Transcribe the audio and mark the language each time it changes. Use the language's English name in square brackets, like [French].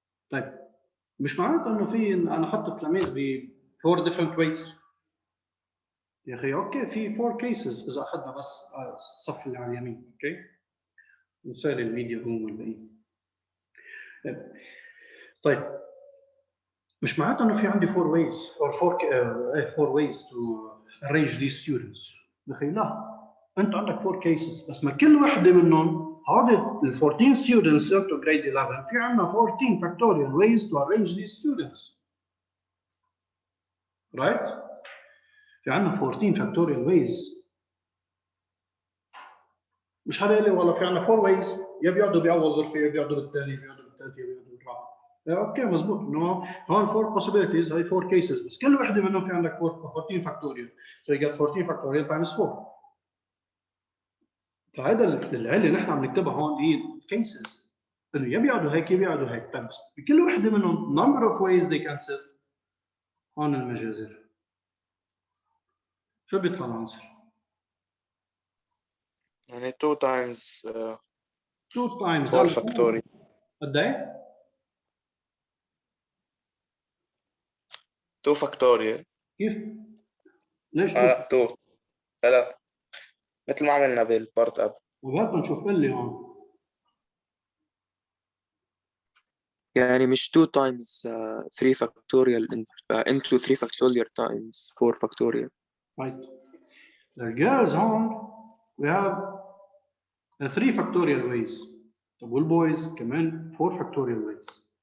[Arabic] طيب مش معناته انه في انا احط التلاميذ ب 4 different ways. يا اخي اوكي في 4 cases اذا اخذنا بس الصف اللي على اليمين. اوكي مثال الميديا روم والباقي. طيب مش معناته انه في عندي [English] 4 ways or 4 ways to arrange these students. [Arabic] يا اخي لا، انت عندك 4 cases بس ما كل وحده منهم هذول ال [English] 14 students into grade 11 [Arabic] في عندنا [English] 14 factorial ways to arrange these students. [Arabic] right؟ في عندنا 14 factorial ways. مش حدا يقول لي والله في عندنا 4 ways، يا بيقعدوا باول غرفه يا بيقعدوا بالثانيه يا بيقعدوا بالثالثه يا بيقعدوا بالرابعه. اوكي مضبوط انه هون [English] 4 possibilities [Arabic] هي [English] 4 cases [Arabic] بس كل وحده منهم في عندك 14 factorial. [English] So you get 14 factorial times 4. [Arabic] فهذا العله نحن عم نكتبها هون هي cases انه يا بيقعدوا هيك يا بيقعدوا هيك. طيب بس بكل وحده منهم [English] number of ways they can sit. [Arabic] هون المجازر شو بيطلع العنصر؟ يعني 2 times [English] 2 times 4 factorial. [Arabic] قد ايه؟ 2 factorial. كيف؟ ليش؟ لا 2 لا مثل ما عملنا بالبارت قبل. وهات نشوف قل لي هون. يعني مش 2 times 3 factorial into 3 factorial times 4 factorial. [English] Right. The girls home we have 3 factorial ways. [Arabic] طب والboys كمان 4 factorial ways.